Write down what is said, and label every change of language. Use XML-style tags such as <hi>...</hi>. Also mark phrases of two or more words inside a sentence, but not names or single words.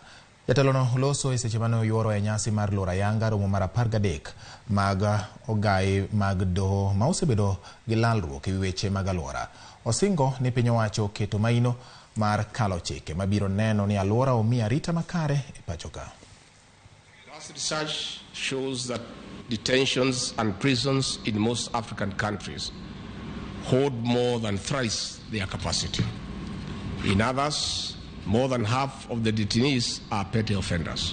<luo>Jatelono loso e seche mane oyuoro e nyasi mar lora yanga romo mar 13 mag ogai mag doho ma osebedo gi lalruok e weche mag aluora. Osingo ni piny owacho keto maino mar kalo chike mabiro neno ni aluora omii arita makare e pacho ka.</luo> <en>Last research shows that detentions and prisons in most African countries hold more than thrice their capacity. In others, more than half of the detainees are petty offenders.</en>